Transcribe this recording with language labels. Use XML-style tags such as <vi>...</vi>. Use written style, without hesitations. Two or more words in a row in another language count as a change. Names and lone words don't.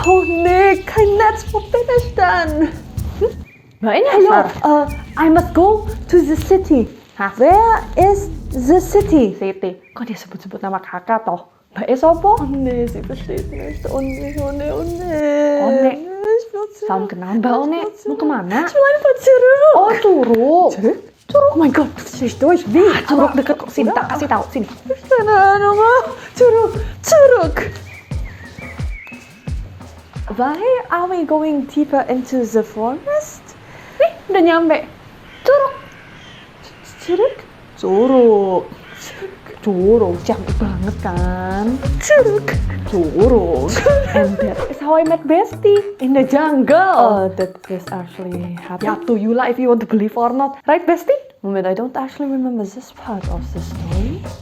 <de>Oh nee, kein Netz, wo bin ich denn?</de> <en>Hello, I must go to the city. Where is the city? Siti.</en> <id>Kok dia sebut-sebut nama kakak toh?</id> <jv>Mbak E sopo?</jv> <de>Oh nee, sie versteht nicht. Oh nee, oh nee, oh nee. Oh nee. Ich will zurück.</de> <id>Salam kenal Mbak One. Mau kemana?</id> <de>Ich will einfach zurück.</de> <id>Oh, Curug.</id> <de>Zurück? Oh mein Gott, das ist durch. Wie?</de> <id>Curug deket kok. Sini, tak kasih tahu. Sini.</id> <de>Keine Ahnung. Zurück.</de> <en>Why are we going deeper into the forest?</en> <id>Nih, udah nyampe.</id> <de>Zurück?</de> <id>Curug, cantik banget kan?</id> <de>Zurück.</de> <en>And that is how I met Bestie in the jungle. Oh, that is actually Yeah, happened. to you lah if you want to believe or not. Right, Bestie? Moment, I don't actually remember this part of the story.</en>